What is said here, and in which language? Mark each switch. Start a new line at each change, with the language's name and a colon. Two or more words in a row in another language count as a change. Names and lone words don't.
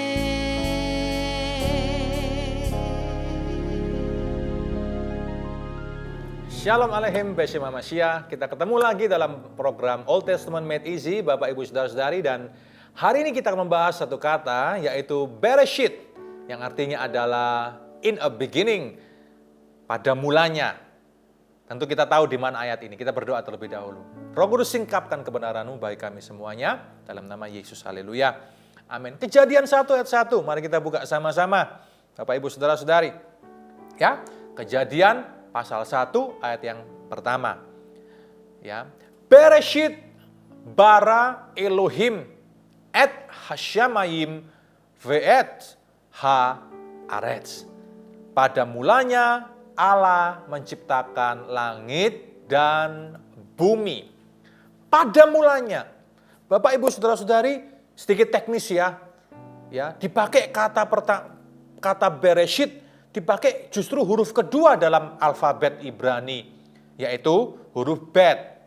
Hebrew: שלום עליכם בשם המשיח.
Indonesian: Kita ketemu lagi dalam program Old Testament Made Easy, Bapak Ibu Saudara-saudari, dan hari ini kita akan membahas satu kata, yaitu Bereshit, yang artinya adalah
English: in a beginning,
Indonesian: pada mulanya. Tentu kita tahu di mana ayat ini. Kita berdoa terlebih dahulu. Roh Kudus, singkapkan kebenaran-Mu bagi kami semuanya, dalam nama Yesus, haleluya. Amin. Kejadian 1 ayat 1, mari kita buka sama-sama, Bapak Ibu Saudara-saudari. Ya, Kejadian pasal 1 ayat yang pertama. Ya.
Hebrew: בראשית ברא אלהים את השמים ואת הארץ.
Indonesian: Pada mulanya Allah menciptakan langit dan bumi. Pada mulanya. Bapak Ibu Saudara-saudari, sedikit teknis ya. Ya, dipakai kata Bereshit, dipakai justru huruf kedua dalam alfabet Ibrani, yaitu huruf Bet.